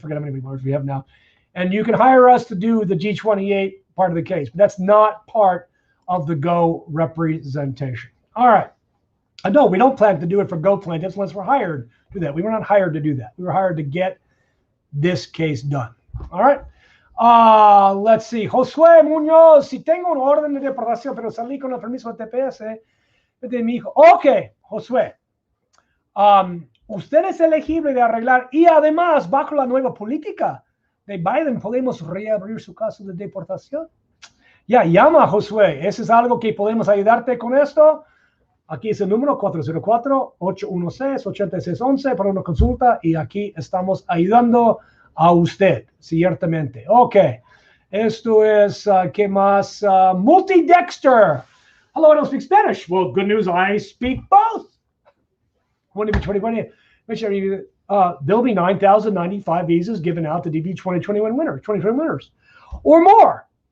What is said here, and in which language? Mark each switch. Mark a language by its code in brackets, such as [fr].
[en] Forget how many lawyers we have now. And you can hire us to do the G28 part of the case. But that's not part of the Go representation. All right. No, we don't plan to do it for Go plaintiffs unless we're hired to do that. We were not hired to do that. We were hired to get this case done. All right. Let's see. [es] Josué Muñoz, si tengo un orden de deportación, pero salí con el permiso de TPS de mi hijo. Ok, Josué. Usted es elegible de arreglar y además, bajo la nueva política de Biden, podemos reabrir su caso de deportación. Ya, llama, Josué. Eso es algo que podemos ayudarte con esto. Aquí es el número 404-816-8611 para una consulta y aquí estamos ayudando a usted, ciertamente. Ok, esto es, ¿qué más? [en] Multi-Dexter. Hello, I don't speak Spanish. Well, good news, I speak both. When DV 2020, there'll be 9,095 visas given out to DV 2021 winners, or more.